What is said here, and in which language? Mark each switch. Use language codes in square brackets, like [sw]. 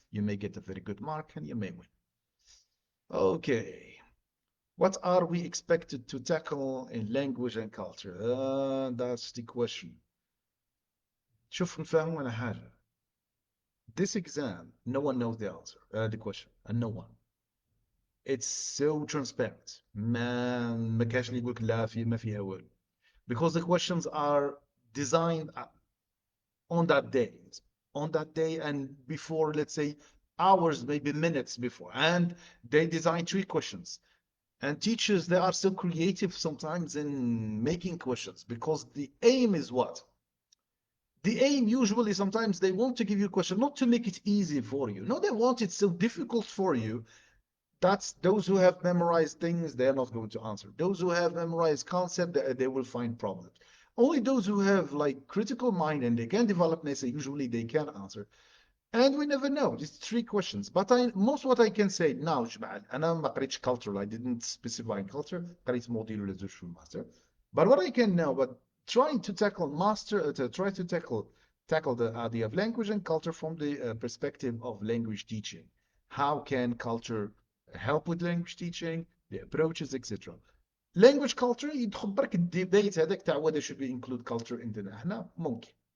[en] You may get a very good mark and you may win. Okay. What are we expected to tackle in language and culture? That's the question. شوف نفهم أنا حاجة. This exam, no one knows the answer, the question, and no one. It's so transparent. [ar] ما كاش اللي يقول لك لا في ما فيها والو. [en] Because the questions are designed on that day, and before, let's say, hours, maybe minutes before. And they design 3 questions. And teachers, they are so creative sometimes in making questions because the aim is what? The aim usually sometimes they want to give you a question not to make it easy for you. No, they want it so difficult for you. That's those who have memorized things, they're not going to answer. Those who have memorized concept, they will find problems. Only those who have like critical mind and they can develop an essay, usually they can answer. And we never know. Just three questions. But most what I can say now, جماعة أنا ما قريتش cultural. I didn't specify culture. [ar] قريت موديل ولا زوج في الماستر. [en] But what I can know, but trying to tackle to try to tackle the idea of language and culture from the perspective of language teaching. How can culture help with language teaching, the approaches, etc. [ar] Language culture يدخل برك الديبيت هذاك تاع whether should we include culture عندنا احنا ممكن.